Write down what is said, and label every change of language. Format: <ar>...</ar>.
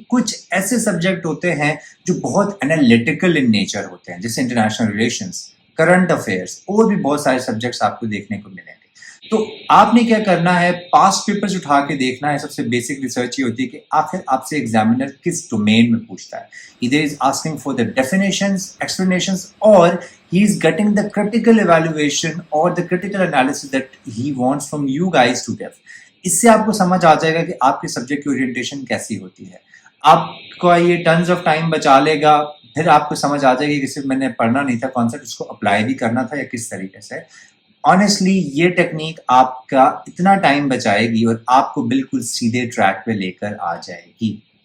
<ur>لیکن کچھ ایسے سبجیکٹ ہوتے ہیں جو بہت انالیٹیکل ان نیچر ہوتے ہیں, جیسے انٹرنیشنل ریلیشنس, کرنٹ افیئرس اور بھی بہت سارے سبجیکٹس آپ کو دیکھنے کو ملیں گے. تو آپ نے کیا کرنا ہے, پاسٹ پیپرز اٹھا کے دیکھنا ہے. سب سے بیسک ریسرچ یہ ہوتی ہے کہ آخر آپ سے ایگزامینر کس ڈومین میں پوچھتا ہے.</ur> <en>Either is asking for the definitions, explanations, or he is getting the critical evaluation or the critical analysis that he wants from you guys to give.</en> <ur>اس سے آپ کو سمجھ آ جائے گا کہ آپ کے سبجیکٹ کی اورینٹیشن کیسی ہوتی ہے. آپ کو یہ ٹنز آف ٹائم بچا لے گا, پھر آپ کو سمجھ آ جائے گی کہ صرف میں نے پڑھنا نہیں تھا کانسیپٹ, اس کو اپلائی بھی کرنا تھا یا کس طریقے سے. آنیسٹلی یہ ٹیکنیک آپ کا اتنا ٹائم بچائے گی اور آپ کو بالکل سیدھے ٹریک پہ لے کر آ جائے گی.</ur>